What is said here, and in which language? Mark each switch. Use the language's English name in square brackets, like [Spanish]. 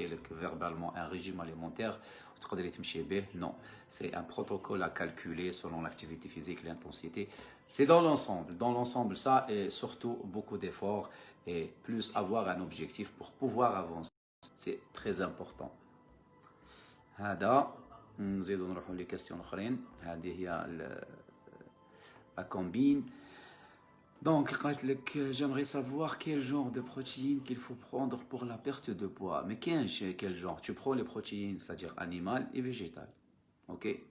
[French] Verbalement un régime alimentaire, non, c'est un protocole à calculer selon l'activité physique, l'intensité. C'est dans l'ensemble. Dans l'ensemble, ça, et surtout beaucoup d'efforts et plus avoir un objectif pour pouvoir avancer. C'est très important. [Arabic] هذا نزيدو نروحو لي كاستيون اخرين. هذه هي [French] la combine. Donc, j'aimerais savoir quel genre de protéines qu'il faut prendre pour la perte de poids. Mais quel genre? Tu prends les protéines, c'est-à-dire animales et végétales. Ok?